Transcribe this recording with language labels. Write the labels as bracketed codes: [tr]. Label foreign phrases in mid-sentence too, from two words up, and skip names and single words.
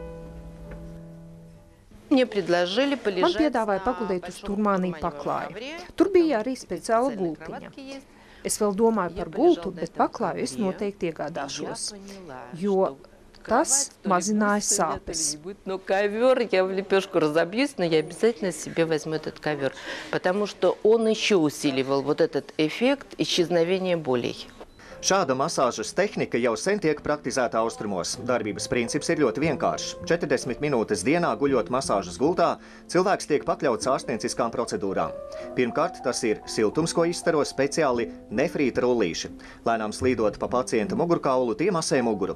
[lv] Man piedāvāja paguldīt uz turmānī paklāju. Tur bija arī speciāla gultiņa. Es vēl domāju par gultu, bet paklāju es noteikti iegādāšos, jo tas mazināja sāpes. [ru] Но ковер, я в лепешку разобьюсь, но я обязательно себе возьму этот ковер, потому что он еще усиливал вот этот эффект исчезновения болей. [lv] Šāda masāžas tehnika jau sen tiek praktizēta austrumos. Darbības princips ir ļoti vienkāršs. 40 minūtes dienā guļot masāžas gultā, cilvēks tiek pakļauts ārstnieciskām procedūrām. Pirmkārt, tas ir siltums, ko izstaro speciāli nefrīta rullīši. Lēnām slīdot pa pacienta mugurkaulu, tie masē muguru.